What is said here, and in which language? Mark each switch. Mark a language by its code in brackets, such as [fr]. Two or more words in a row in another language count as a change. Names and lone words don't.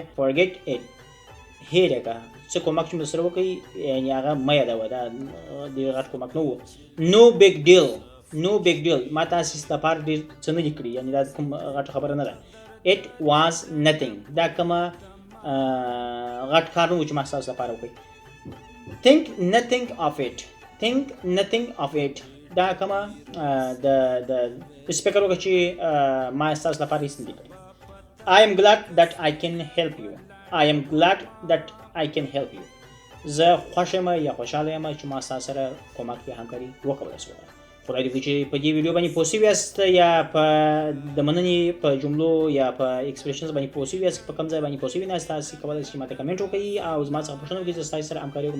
[en] Forget it. [ps] هېر یې کړه. څه کومک چې مو سره وکړي یعنې هغه مه یادوه. دا ډېر غټ کومک نه و. [en] No big deal. [ps] ما تاسې لپاره ډېر څه نه دي کړي، یعنې دا کوم غټه خبره نه ده. [en] It was nothing. [ps] دا کومه غټ کار نه و چې ما ستاسو لپاره وکړي. [en] Think nothing of it. [ps] دا کومه د فکر وکړه چې ما ستاسو لپاره هېڅ نه دي کړي. [en] I am glad that I can help you. [ps] زه خوښ یم یا خوشحاله یم چې ما ستاسو سره کومک یا همکاري وکړلی شوه. خدای دې وکړي چې په دې ویډیو باندې پوه شوي یاست یا په د مننې په جملو یا په ایکسپریشنز باندې پوه شوي یاست. په کوم ځای باندې پوه شوي نه یاست تاسې کولی شئ چې ماته کمنټ وکړئ او زما څخه پوښتنه وکړئ چې ستاسو سره همکاري وکړم.